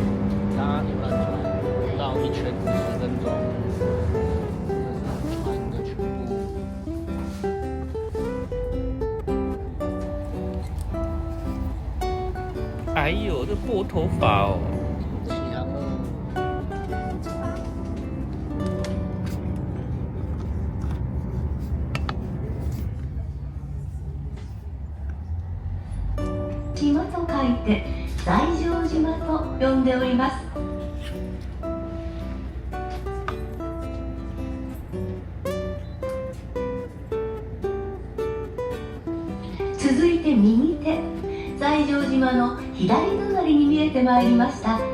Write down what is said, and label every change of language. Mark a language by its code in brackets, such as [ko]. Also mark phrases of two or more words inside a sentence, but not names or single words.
[zh] 搭游览船绕一圈10分钟，这是船的全部。哎呦，这拨头发哦！起航了。 [ja] 島と書いて西条島と呼んでおります。続いて右手、西条島の左隣に見えてまいりました。